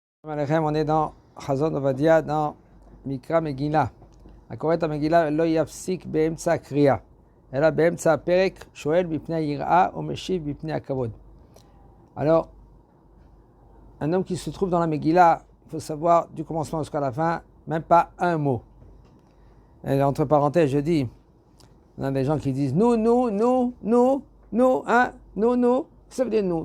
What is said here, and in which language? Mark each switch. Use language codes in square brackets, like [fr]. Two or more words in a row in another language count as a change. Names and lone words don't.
[fr] On est dans Chazon Ovadia, dans [he] מקרא מגילה. הקורא המגילה לא יפסיק באמצע הקריאה, אלא באמצע הפרק שואל מפני היראה ומשיב מפני הכבוד. [fr] Alors, un homme qui se trouve dans la Megillah, il faut savoir du commencement jusqu'à la fin, même pas un mot. Et entre parenthèses, je dis, on a des gens qui disent nous, hein, nous. Ça veut dire nous.